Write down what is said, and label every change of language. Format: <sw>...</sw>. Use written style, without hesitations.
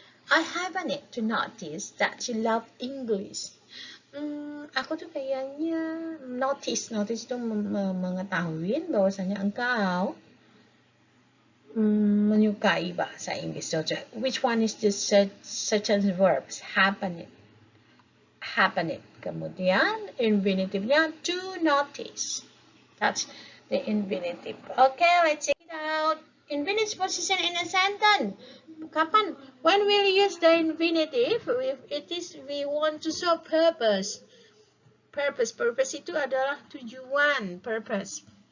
<en>I happen to notice that you love English.</en> <id>Aku tuh kayaknya notice itu mengetahui bahwasanya engkau menyukai bahasa Inggris.</id> <en>So, which one is the certain verbs? Happen it.</en> <id>Kemudian infinitive-nya</id> <en>to notice. That's the infinitive. Okay, let's check it out. Infinitive position in a sentence.</en> <id>Kapan?</id> <en>When we'll use the infinitive, if it is we want to show purpose.</en> <id>Purpose itu adalah tujuan, purpose.</id>